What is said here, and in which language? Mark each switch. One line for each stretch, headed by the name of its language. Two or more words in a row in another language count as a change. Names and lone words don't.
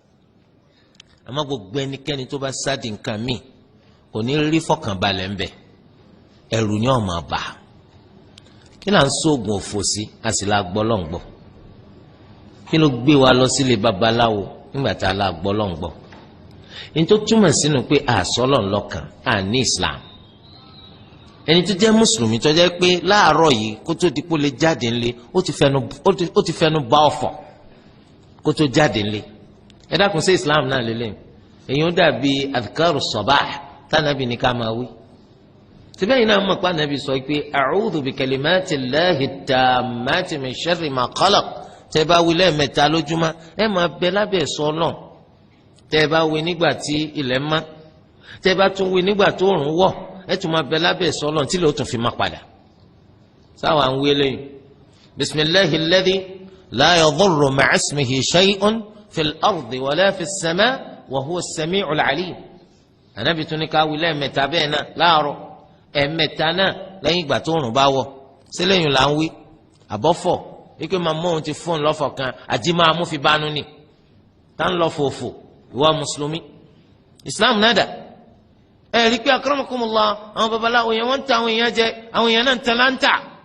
Yoruba: àmọ́ gbogbo ẹnikẹ́ni tó bá sáàdì nǹkan míì kò ní rí fọkànbalẹ̀ ńbẹ ẹ̀rù ni ọmọ bá kí là ń sóògùn òfò sí a sì la gbọ́ lọ́ngbọ́ kí ló gbé wa lọ sílé babaláwo nígbà tá a la gbọ́ lọ́ngbọ́ ní tó túmọ̀ sínú pé àsọlọ̀ ńlọ́kàn à ní Islam ẹni tó jẹ́ mùsùlùmí tó jẹ́ pé láàárọ̀ yìí kó tó di kó lè jáde ńlé ó ti fẹnu bá ọ̀fọ̀ kó tó jáde ńlé ẹ dákun sí Islam náà lélẹ̀ èyí ó dàbí
Arabic: أذكار الصباح
Yoruba: tánàbì ní ká máa wí síbẹ̀ yìí náà mọ̀ pé ànábì sọ pé a'udhu
Arabic: بكلمات الله التامات من شر ما خلق
Yoruba: tẹ́ bá wí lẹ́ẹ̀mẹ́ta lójúmọ́ ẹ máa bẹ lábẹ́ ẹ̀ṣọ́ Ọlọ́run tẹ́ bá wí nígbà tí ilẹ̀ mọ́ tẹ́ bá tún wí nígbà tó òòrùn wọ̀ ẹ tún máa bẹ lábẹ́ ẹ̀ṣọ́ Ọlọ́run tí lè ó tún fi máa padà sáwà ń wí lẹ́yìn
Arabic: بسم الله الذي لا يضر مع اسمه شيء في الأرض ولا في السماء وهو السميع العليم
Yoruba: ànábì tún ní ká wí lẹ́ẹ̀mẹ́ta bẹ́ẹ̀ náà láàárọ̀ ẹ̀ẹ̀mẹ́ta náà lẹ́yìn ìgbà tó òòrùn bá wọ̀ sílẹ̀yìn là ń wí àbọ̀fọ̀ wípé máa mú òun ti fóun lọ́fọ̀ kan àjí máa mú fi bánú ni tá ń lọ fòfò ìwà mùsùlùmí Islam nada ẹ rí i pé akramakumullah àwọn babaláwo yẹn wọ́n ń ta àwọn èèyàn jẹ àwọn èèyàn náà ń ta láńtà